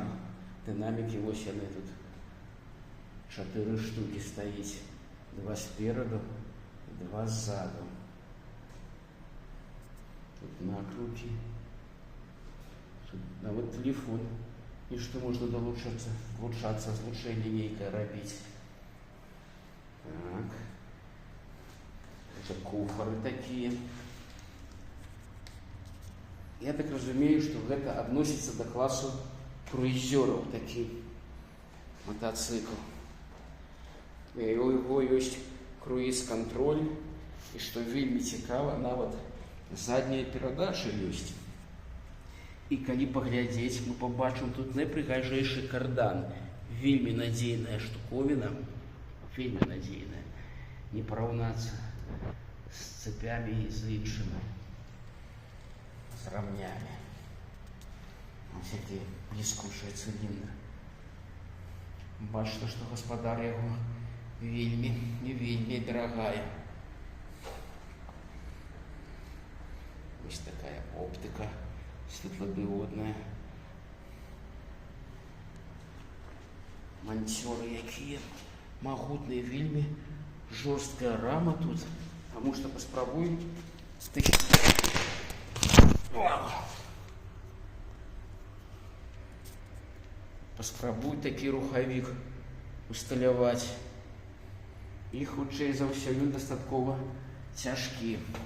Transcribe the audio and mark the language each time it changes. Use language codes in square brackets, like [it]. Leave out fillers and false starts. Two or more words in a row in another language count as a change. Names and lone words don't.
[be] Дынамікі, вось яны тут. 4 штукі стаіць. 2 спераду, 2 ззаду. Тут накруткі. Тут нават телефон. І што можна долучацца, злучэнне нейкае рабіць. [ru] Так. Это куфары такие. Я так разумею, что это относится до класса круизеров, такие мотоцикл. У его есть круиз-контроль, и что [be] вельмі цікава, нават задняя перадача есть. И калі паглядзець, мы побачым тут найпрыгажэйшы кардан. Вельмі надзейная штуковина. Вельмі надзейная. Не параўнацца з цепямі і з іншымі, з рамнямі. Вось які бліскучыя цыліндры. Бачна, што гаспадар яго вельмі дарагая. Вось такая оптыка светладыодная. Манцёры якія магутныя, вельмі жорсткая рама тут, потому что паспрабуй такі рухавік усталяваць. І хутчэй за ўсё ён дастаткова цяжкі.